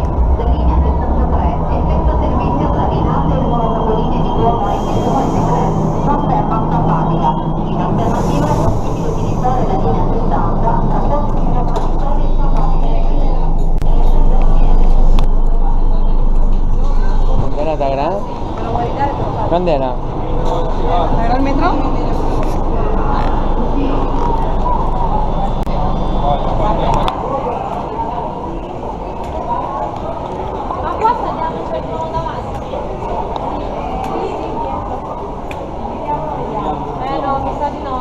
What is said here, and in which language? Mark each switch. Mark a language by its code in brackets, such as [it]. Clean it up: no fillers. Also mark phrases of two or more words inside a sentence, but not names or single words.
[it] La linea 63, effettua servizio tra Rinaldo e Nuovo Capolinea di Roma e 193. Non ferma automatica. In alternativa è possibile utilizzare la linea 70 tra Pozzi di Roma e Samotte. [es] ¿Era tan grande? ¿Dónde era? ¿Era el metro? [it] Ma qua saliamo, c'è il nuovo davanti. No, mi sa di no.